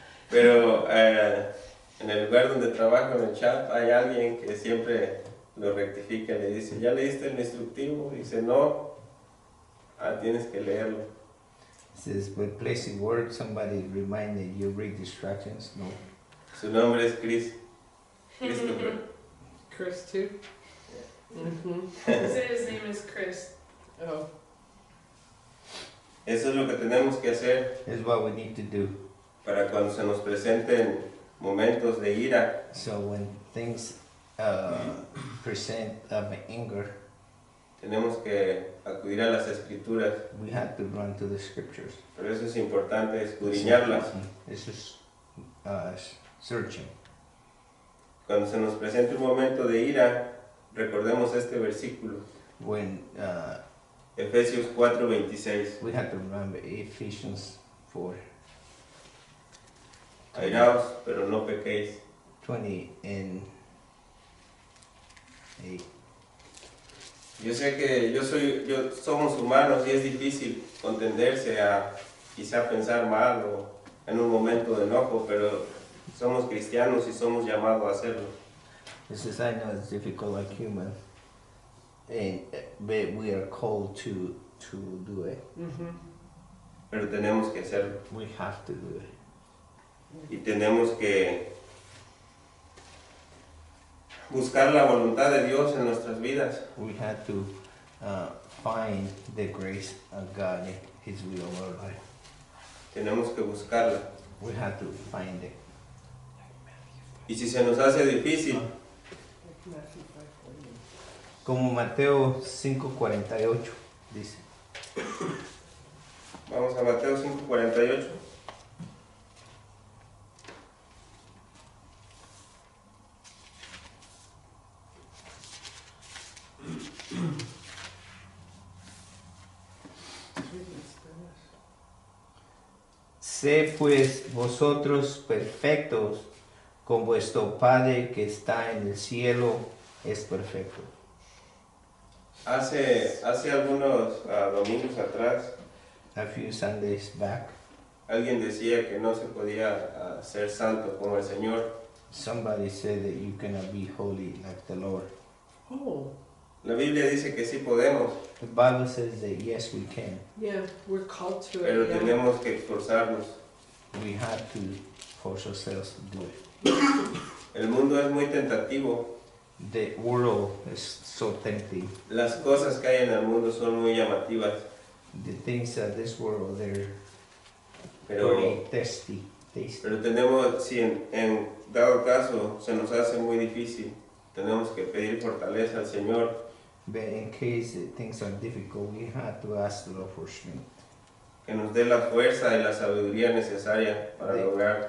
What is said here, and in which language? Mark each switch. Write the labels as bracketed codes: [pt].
[es] Pero en el lugar donde trabajo, en el chat, hay alguien que siempre lo rectifica, le dice, ¿ya leíste el instructivo? Dice, no, tienes que leerlo. [en] It says, but place in work, somebody reminded you read instructions. [es] No. Su nombre es Christopher. [en] Chris too? Mm-hmm. He said his name is Chris. Oh. [es] Eso es lo que tenemos que hacer [en] That's what we need to do. [es] para cuando se nos presenten momentos de ira, [en] So when things present of anger, [es] tenemos que acudir a las escrituras. [en] we have to run to the scriptures. [es] Pero eso es importante, escudriñarlas. [en] This is searching. [es] Cuando se nos presente un momento de ira, recordemos este versículo, [en] When [es] Efesios 4:26. [en] we have to remember Ephesians 4, [es] Airaos, pero no pequéis. [en] 20 and 8. [es] Yo sé que somos humanos y es difícil contenderse a quizá pensar mal o en un momento de enojo, pero somos cristianos y somos llamados a hacerlo. [en] This is, I know it's difficult like human, but we are called to do it. Mm-hmm. [es] Pero tenemos que hacerlo [en] We have to do it. [es] y tenemos que buscar la voluntad de Dios en nuestras vidas. [en] We have to find the grace of God and His will in our life. [es] Tenemos que buscarla. [en] We have to find it. [es] Y si se nos hace difícil, [en] Matthew 5:40. [es] Como Mateo 5:48 dice. vamos a Mateo 5:48. sé pues vosotros perfectos, como vuestro Padre que está en el cielo es perfecto. Hace algunos domingos atrás, [en] A few Sundays back, [es] alguien decía que no se podía ser santo como el Señor. [en] somebody said that you cannot be holy like the Lord. Oh, [es] La Biblia dice que sí podemos, [en] The Bible says that yes, we can. yeah, we're called to [es] pero [en] it. Yeah. [es] tenemos que esforzarnos. [en] We have to force ourselves to do it. [es] El mundo es muy tentativo. [en] The world is so tempting. [es] Las cosas que hay en el mundo son muy llamativas, [en] The things of this world, they're [es] pero, [en] pretty tasty. [es] pero tenemos, si en dado caso se nos hace muy difícil, tenemos que pedir fortaleza al Señor, [en] But in case things are difficult, we have to ask the Lord for strength. [es] que nos dé la fuerza y la sabiduría necesaria para lograr